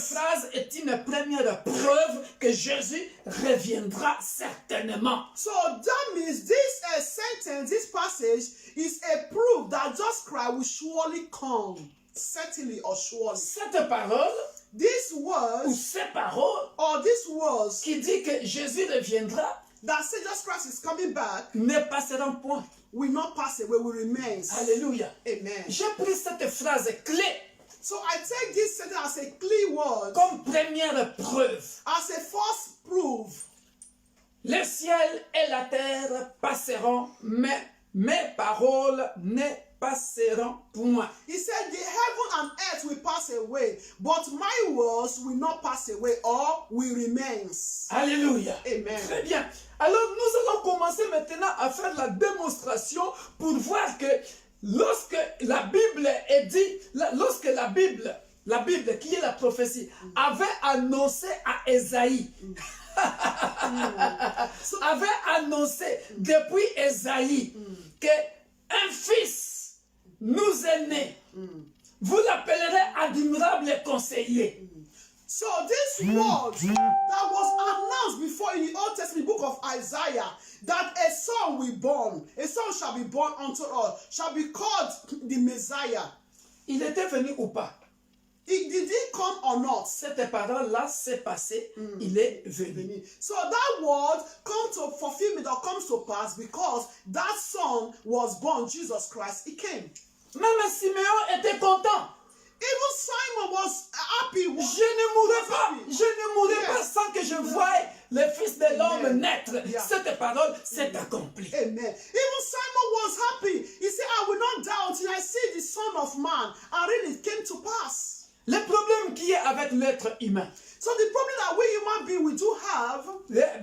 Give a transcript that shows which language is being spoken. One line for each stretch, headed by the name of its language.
French: phrase est une première preuve que Jésus reviendra certainement.
English: So that means this sentence, this passage is a proof that Jesus Christ will surely come. Certainly or surely.
French: Cette parole,
English: These
French: ou
English: words,
French: ces paroles,
English: or these words
French: qui dit que Jésus reviendra,
English: that say Jesus Christ is coming back,
French: ne passeront point.
English: will not pass away, will remain.
French: Alléluia.
English: Amen.
French: J'ai pris cette phrase clé
English: So I take this sentence as a clear word,
French: comme première preuve.
English: as a first proof.
French: Le ciel et la terre passeront, mais mes paroles ne passeront point.
English: He said, the heaven and earth will pass away, but my words will not pass away or will remain.
French: Alléluia.
English: Amen.
French: Très bien. Alors nous allons commencer maintenant à faire la démonstration pour voir que lorsque la Bible est dit, lorsque la Bible qui est la prophétie, avait annoncé à Ésaïe, avait annoncé depuis Ésaïe que un fils nous est né. Vous l'appellerez admirable conseiller.
English: So this word that was announced before in the Old Testament book of Isaiah, that a son will born, a son shall be born unto us, shall be called the Messiah.
French: Il était venu ou pas?
English: Did he come or not?
French: Cette parole-là s'est passée, il est venu.
English: So that word come to fulfillment or comes to pass because that son was born, Jesus Christ, he came.
French: Même Siméon était content.
English: Even Simon was happy.
French: Je ne mourrai pas sans que je voie le Fils de l'homme naître. Cette parole s'est accomplie.
English: Amen. Even Simon was happy. He said, I will not die until I see the Son of Man. And really it came to pass.
French: Le problème qui est avec l'être humain,
English: So the problem that we human beings we do have,